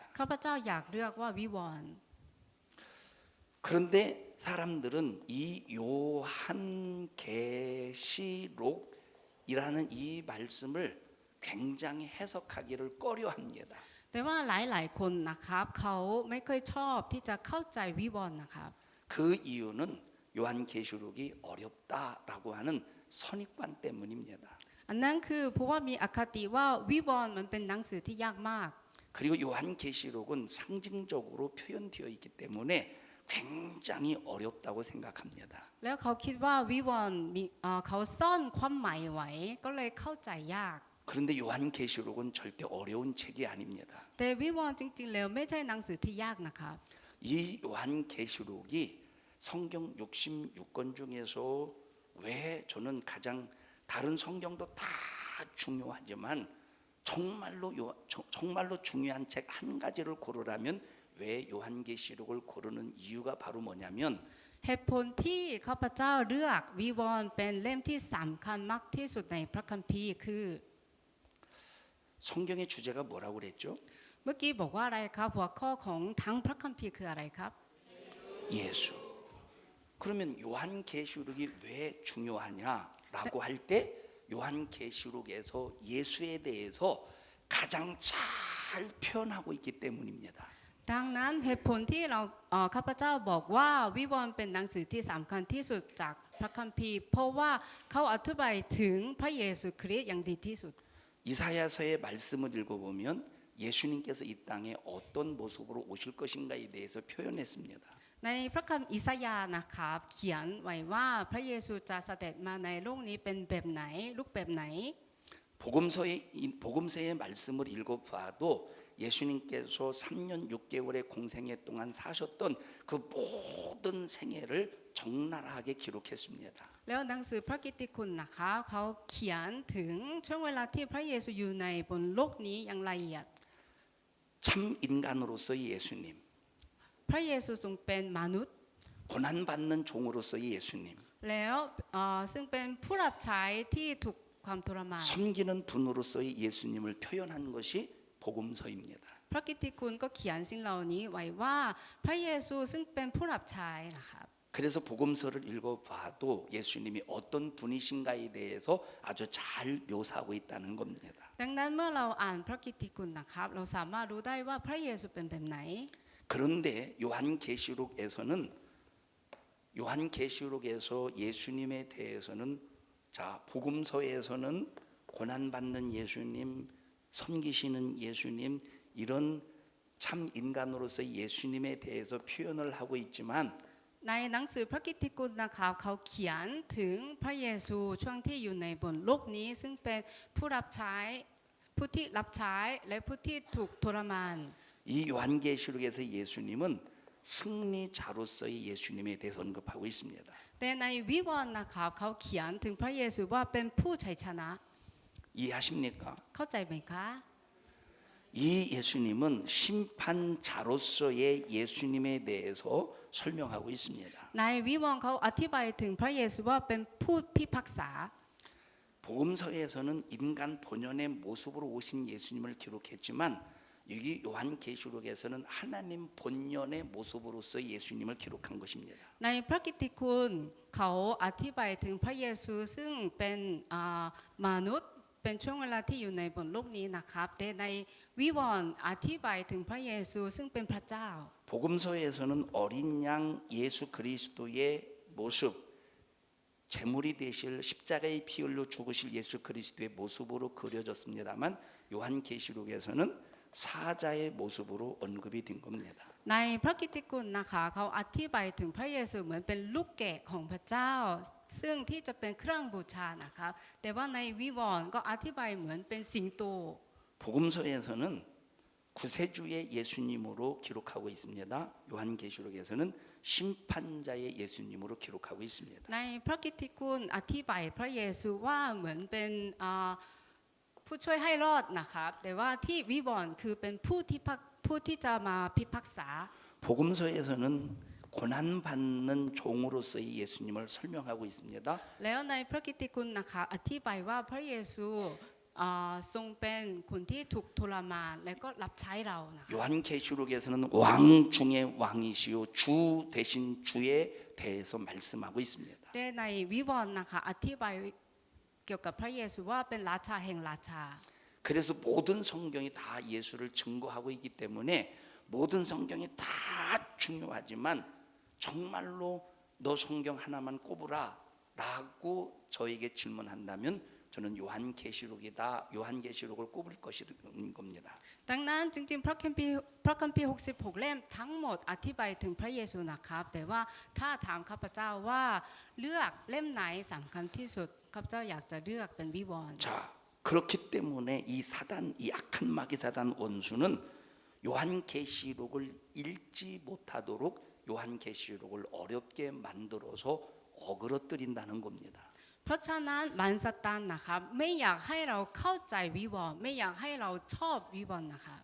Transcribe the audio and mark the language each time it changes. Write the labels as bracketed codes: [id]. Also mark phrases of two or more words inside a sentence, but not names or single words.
[th] ข้าพเจ้าอยากเลือกว่าวิวรณ์ [ko] 그런데 사람들은 이 요한계시록이라는 이 말씀을 굉장히 해석하기를 꺼려합니다. [th] แต่ว่าหลายๆคนนะครับเขาไม่เคยชอบที่จะเข้าใจวิวรณ์นะครับ [ko] 그 이유는 요한계시록이 어렵다라고 하는 선입관 때문입니다. [th] อันนั้นคือเพราะว่ามีอคติว่าวิวรณ์มันเป็นหนังสือที่ยากมาก [ko] 그리고 요한계시록은 상징적으로 표현되어 있기 때문에 굉장히 어렵다고 생각합니다. [th] แล้วเขาคิดว่าวิวรณ์มีเขาซ่อนความหมายไว้ก็เลยเข้าใจยาก [ko] 그런데 요한계시록은 절대 어려운 책이 아닙니다. [th] แต่วิวรณ์จริงๆแล้วไม่ใช่หนังสือที่ยากนะครับ [ko] 이 요한계시록이 성경 66권 중에서 왜 저는 가장 다른 성경도 다 중요하지만 정말로 중요한 책 한 가지를 고르라면 왜 요한계시록을 고르는 이유가 바로 뭐냐면 [th] เหตุผลที่ข้าพเจ้าเลือกวิวรณ์เป็นเล่มที่สำคัญมากที่สุดในพระคัมภีร์คือ [ko] 성경의 주제가 뭐라고 그랬죠? [th] เมื่อกี้บอกว่าอะไรครับหัวข้อของทั้งพระคัมภีร์คืออะไรครับ [ko] 예수. 그러면 요한계시록이 왜 중요하냐라고 할 때 요한계시록에서 예수에 대해서 가장 잘 표현하고 있기 때문입니다. [th] ดังนั้นเหตุผลที่เราข้าพเจ้าบอกว่าวิวรณ์เป็นหนังสือที่สำคัญที่สุดจากพระคัมภีร์เพราะว่าเขาอธิบายถึงพระเยซูคริสต์อย่างดีที่สุด [ko] 이사야서의 말씀을 읽어보면 예수님께서 이 땅에 어떤 모습으로 오실 것인가에 대해서 표현했습니다. [th] ในพระคัมภีร์อิสยาห์นะครับเขียนไว้ว่าพระเยซูจะเสด็จมาในโลกนี้เป็นแบบไหนรูปแบบไหน [ko] 복음서의 말씀을 읽어봐도 예수님께서 3년 6개월의 공생애 동안 사셨던 그 모든 생애를 적나라하게 기록했습니다. [th] แล้วหนังสือพระกิตติคุณนะคะเขาเขียนถึงช่วงเวลาที่พระเยซูอยู่ในบนโลกนี้อย่างละเอียด [ko] 참 인간으로서의 예수님, [th] พระเยซูทรงเป็นมนุษย์ [ko] 고난받는 종으로서의 예수님, [th] แล้วซึ่งเป็นผู้รับใช้ที่ถูกความทรมาน [ko] 섬기는 분으로서의 예수님을 표현한 것이 복음서입니다. [th] พระกิตติคุณก็เขียนสิ่งเหล่านี้ไว้ว่าพระเยซูซึ่งเป็นผู้รับใช้นะครับ [ko] 그래서 복음서를 읽어봐도 예수님이 어떤 분이신가에 대해서 아주 잘 묘사하고 있다는 겁니다. [th] ดังนั้นเมื่อเราอ่านพระกิตติคุณนะครับเราสามารถรู้ได้ว่าพระเยซูเป็นแบบไหน [ko] 그런데 요한계시록에서 예수님에 대해서는 자 복음서에서는 고난받는 예수님, 섬기시는 예수님 이런 참 인간으로서 예수님에 대해서 표현을 하고 있지만 [th] ในหนังสือพระกิตติคุณนะครับเขาเขียนถึงพระเยซูช่วงที่อยู่ในบนโลกนี้ซึ่งเป็นผู้รับใช้ผู้ที่รับใช้และผู้ที่ถูกทรมาน [ko] 이 요한계시록에서 예수님은 승리자로서의 예수님에 대해서 언급하고 있습니다. [th] แต่ในวิวรณ์นะครับเขาเขียนถึงพระเยซูว่าเป็นผู้ชัยชนะ [ko] 이해하십니까? [th] เข้าใจไหมคะ [ko] 이 예수님은 심판자로서의 예수님에 대해서 설명하고 있습니다. [th] ในวิวรณ์เขาอธิบายถึงพระเยซูว่าเป็นผู้พิพากษา [ko] 복음서에서는 인간 본연의 모습으로 오신 예수님을 기록했지만 여기 요한계시록에서는 하나님 본연의 모습으로서 예수님을 기록한 것입니다. [th] ในพระกิตติคุณเขาอธิบายถึงพระเยซูซึ่งเป็นมนุษย์เป็นช่วงเวลาที่อยู่ในบนโลกนี้นะครับแต่ในวิวรณ์อธิบายถึงพระเยซูซึ่งเป็นพระเจ้า [ko] 복음서에서는 어린 양 예수 그리스도의 모습 제물이 되실 십자가의 피 흘려 죽으실 예수 그리스도의 모습으로 그려졌습니다만 요한계시록에서는 사자의 모습으로 언급이 된 겁니다. [th] ในพระกิตติคุณนะคะเขาอธิบายถึงพระเยซูเหมือนเป็นลูกแกะของพระเจ้าซึ่งที่จะเป็นเครื่องบูชานะครับแต่ว่าในวิวรณ์ก็อธิบายเหมือนเป็นสิงโต [ko] 복음서에서는 구세주의 예수님으로 기록하고 있습니다. 요한계시록에서는 심판자의 예수님으로 기록하고 있습니다. [th] ในพระกิตติคุณอธิบายพระเยซูว่าเหมือนเป็นผู้ช่วยให้รอดนะครับแต่ว่าที่วิวรณ์คือเป็นผู้ที่จะมาพิพากษา [ko] 복음서에서는 고난받는 종으로서의 예수님을 설명하고 있습니다. [th] แล้วในพระกิตติคุณนะคะอธิบายว่าพระเยซูทรงเป็นคนที่ถูกทรมานและก็รับใช้เรานะคะ [ko] 요한계시록에서는 왕 중의 왕이시요 주 대신 주에 대해서 말씀하고 있습니다. [th] แต่ในวิวรณ์นะคะอธิบายเกี่ยวกับพระเยซูว่าเป็นราชาแห่งราชา [ko] 그래서 모든 성경이 다 예수를 증거하고 있기 때문에 모든 성경이 다 중요하지만 정말로 너 성경 하나만 꼽으라 라고 저에게 질문한다면 저는 요한계시록을 꼽을 것인 겁니다. [th] ดังนั้นจริงๆพระคัมภีร์66 เล่มทั้งหมดอธิบายถึงพระเยซูนะครับแต่ว่าถ้าถามข้าพเจ้าว่าเลือกเล่มไหนสำคัญที่สุดข้าพเจ้าอยากจะเลือกเป็นวิวรณ์ [ko] 자, 그렇기 때문에 이 사단, 이 악한 마귀 사단 원수는 요한계시록을 읽지 못하도록 요한계시록을 어렵게 만들어서 어그러뜨린다는 겁니다. [th] เพราะฉะนั้นมารซาตานนะครับไม่อยากให้เราเข้าใจวิวรณ์ไม่อยากให้เราชอบวิวรณ์นะครับ